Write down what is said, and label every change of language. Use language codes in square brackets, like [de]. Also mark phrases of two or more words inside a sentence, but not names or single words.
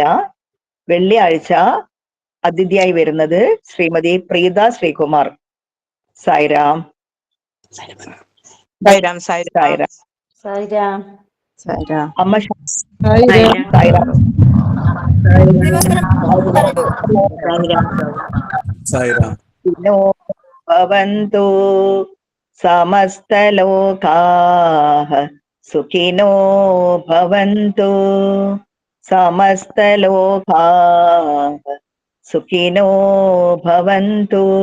[ml] വെള്ളിയാഴ്ച അതിഥിയായി വരുന്നത് ശ്രീമതി പ്രീത ശ്രീകുമാർ. സായിറാം. സായിരാം. സായിരാം. സായിറാം. സായിരാം. സായിരാം. അമ്മ സായിരാം. സായിറാം. സായിരാം. [sa] नो भवन्तु समस्तलोकाः सुखिनो भवन्तु समस्तलोकाः सुखिनो भवन्तु.